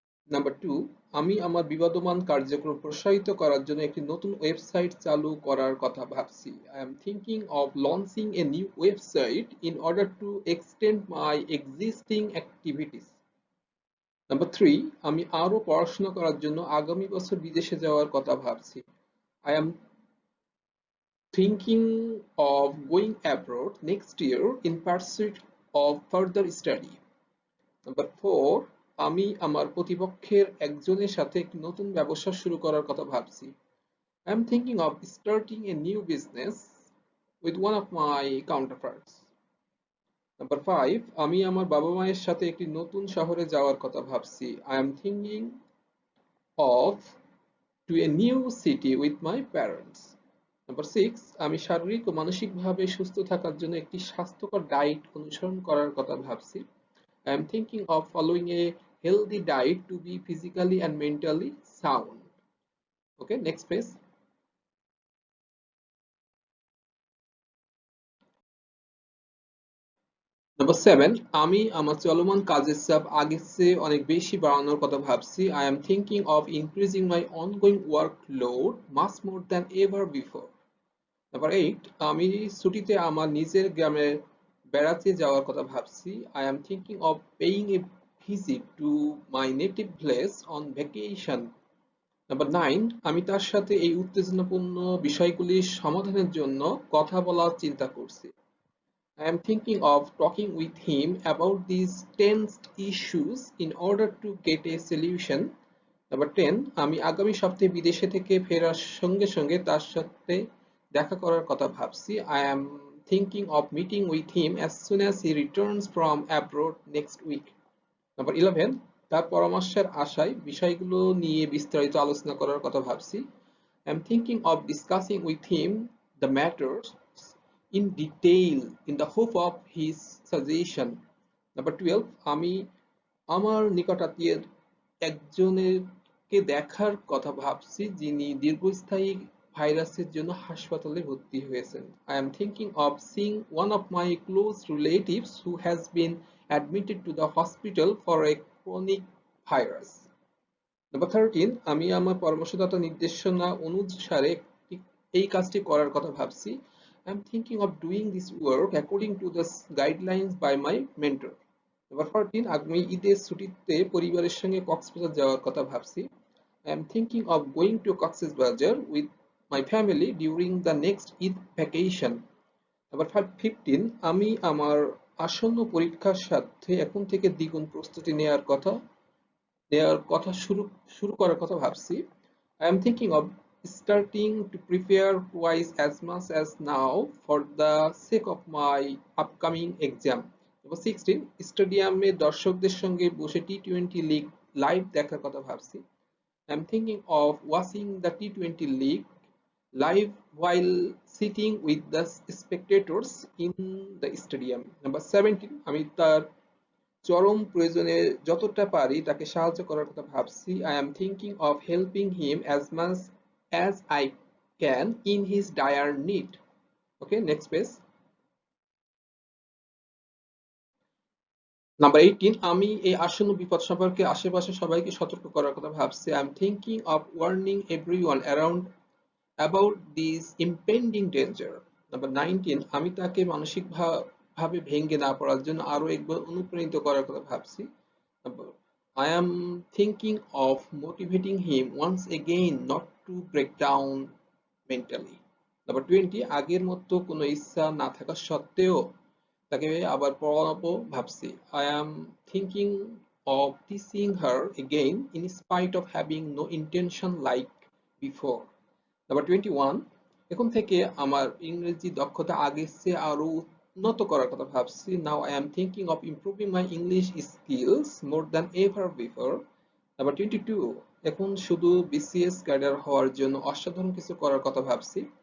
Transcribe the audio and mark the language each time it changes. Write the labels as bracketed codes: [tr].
[bn] Number two, আমি আমার বিবদমান কার্যক্রম প্রসারিত করার জন্য একটি নতুন ওয়েবসাইট চালু করার কথা ভাবছি। [en] I am thinking of launching a new website in order to extend my existing activities. [bn] Number three, আমি আরো পড়াশোনা করার জন্য আগামী বছর বিদেশে যাওয়ার কথা ভাবছি। [en] I am thinking of going abroad next year in pursuit of further study. [bn] Number four, আমি আমার প্রতিপক্ষের একজনের সাথে একটি নতুন ব্যবসা শুরু করার কথা ভাবছি। [en] I am thinking of starting a new business with one of my counterparts. [bn] Number five, আমি আমার বাবা মায়ের সাথে একটি নতুন শহরে যাওয়ার কথা ভাবছি। [en] I am thinking of to a new city with my parents. [bn] Number six, আমি শারীরিক ও মানসিকভাবে সুস্থ থাকার জন্য একটি স্বাস্থ্যকর ডায়েট অনুসরণ করার কথা ভাবছি। [en] I am thinking of following a healthy diet to be physically and mentally sound. Okay, next page. [bn] Number seven, আমি আমার চলমান কাজের চাপ আগের চেয়ে অনেক বেশি বাড়ানোর কথা ভাবছি। [en] I am thinking of increasing my ongoing workload much more than ever before. [bn] Number eight, আমি ছুটিতে আমার নিজের গ্রামে বেড়াতে যাওয়ার কথা ভাবছি। [en] I am thinking of paying a visit to my native place on vacation. [bn] Number nine, আমি তার সাথে এই উত্তেজনাপূর্ণ বিষয়গুলির সমাধানের জন্য কথা বলার চিন্তা করছি। [en] I am thinking of talking with him about these tensed issues in order to get a solution. [bn] Number ten, আমি আগামী সপ্তাহে বিদেশে থেকে ফেরার সঙ্গে সঙ্গে তার সাথে দেখা করার কথা ভাবছি। [en] I am thinking of meeting with him as soon as he returns from abroad next week. [bn] Number 11, তার পরামর্শের আশায় বিষয়গুলো নিয়ে বিস্তারিত আলোচনা করার কথা ভাবছি। [en] I am thinking of discussing with him the matters in detail in the hope of his suggestion. [bn] Number 12, আমি আমার নিকটাত্মীয়ের একজনকে দেখার কথা ভাবছি যিনি দীর্ঘস্থায়ী ভাইরাসের জন্য হাসপাতালে ভর্তি হয়েছেন। [en] I am thinking of seeing one of my close relatives who has been admitted to the hospital for a chronic virus. [bn] Number 13, আমি আমার পরামর্শদাতা নির্দেশনা অনুসারে এই কাজটি করার কথা ভাবছি। [en] I am thinking of doing this work according to the guidelines by my mentor. [bn] Number 14, আগামী ঈদের ছুটিতে পরিবারের সঙ্গে কক্সবাজার যাওয়ার কথা ভাবছি। [en] I am thinking of going to Cox's with my family during the next Eid vacation. [bn] Number 15, আমি আমার আসন্ন পরীক্ষার সাথে এখন থেকে দ্বিগুণ প্রস্তুতি নেওয়ার কথা শুরু করার কথা ভাবছি। [en] I am thinking of starting to prepare twice as much as now for the sake of my upcoming exam. Number 16, [bn] স্টেডিয়ামে দর্শকদের সঙ্গে বসে টি-টোয়েন্টি লিগ লাইভ দেখার কথা ভাবছি। [en] I am thinking of watching the T20 league live while sitting with the spectators in the stadium. Number 17, [bn] আমি তার চরম প্রয়োজনে যতটা পারি তাকে সাহায্য করার কথা ভাবছি। [en] I am thinking of helping him as much as I can in his dire need. Okay, next page. [bn] Number 18, আমি এই আসন্ন বিপদ সম্পর্কে আশেপাশে সবাইকে সতর্ক করার কথা ভাবছি। [en] I am thinking of warning everyone around about this impending danger. [bn] Number 19, আমি তাকে মানসিক ভাবে ভেঙে না পড়ার জন্য আরো একবার অনুপ্রাণিত করার কথা ভাবছি। [en] I am thinking of motivating him once again not to break down mentally. [bn] Number 20, আগের মতো কোনো ইচ্ছা না থাকা সত্ত্বেও তাকে আবার পড়াবো ভাবছি। [en] I am thinking of teaching her again in spite of having no intention like before. [bn] Number 21, এখন থেকে আমার ইংরেজি দক্ষতা আগের চেয়ে আরো উন্নত করার কথা ভাবছি। [en] Now I am thinking of improving my English skills more than ever before. [bn] Number 22, এখন শুধু বিসিএস ক্যাডার হওয়ার জন্য অসাধারণ কিছু করার কথা ভাবছি।